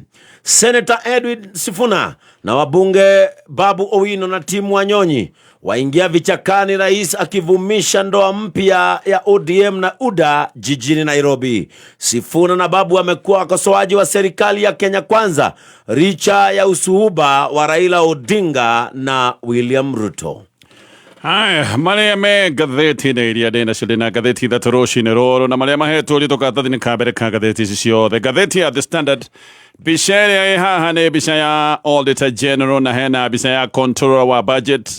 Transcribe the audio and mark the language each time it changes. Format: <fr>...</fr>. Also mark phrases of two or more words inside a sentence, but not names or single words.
<sw>Senator Edwin Sifuna na wabunge Babu Owino na timu Wanyonyi waingia vichakani, rais akivumisha ndoa mpya ya ODM na UDA jijini Nairobi. Sifuna na Babu wamekuwa wakosoaji wa serikali ya Kenya Kwanza richa ya usuhuba wa Raila Odinga na William Ruto.</sw> <ki>Haya, marĩa me ngathĩti-inĩ iria ndĩna cio ndĩna ngathĩti ithatũ rũcinĩ rũrũ na marĩa mahetwo rĩtũ karatathi-inĩ ka mbere ka ngathĩti ici ciothe. Ngathĩti ya The Standard, mbica ĩrĩa ĩ haha nĩ mbica ya</ki> <en>Auditor General</en> <ki>na hena mbica ya Controller wa Budget.</ki>